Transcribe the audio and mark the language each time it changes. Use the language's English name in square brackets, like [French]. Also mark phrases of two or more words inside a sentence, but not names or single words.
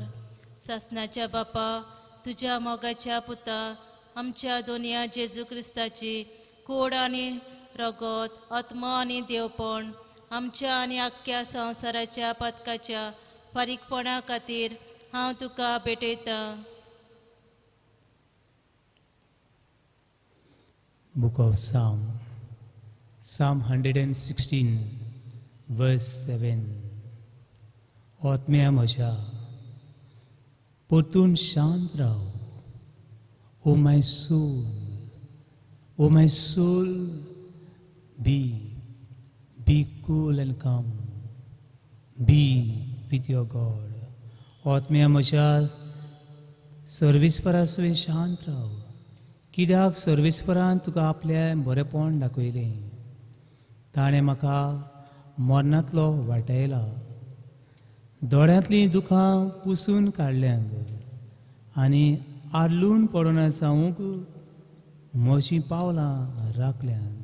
[Konkani] सासणाच्या बापा, तुझ्या मोगाच्या पुता, आमच्या दोनया जेजू क्रिस्ताची कोड आनी रगत, आत्मा आनी देवपण आमच्या आनी आख्ख्या संवसाराच्या पथकाच्या फारीकपणा खातीर हांव तुका भेटयतां. [English] Book of Psalm 116, verse 7. [Konkani] आत्म्या म्हज्या, परतून शांत राव. [English] O my soul, be cool and calm. Be with your God. [Konkani] आत्म्या म्हज्या, सर्विस्परासवे शांत राव. कित्याक सर्विस्परान तुका आपलें बरेंपण दाखयलें. ताणें म्हाका मरणांतलो वाटयला. दोळ्यांतलीं दुखां पुसून काडल्यांत आनी आर्लून पडून जावूंक म्हजीं पावलां राखल्यांत.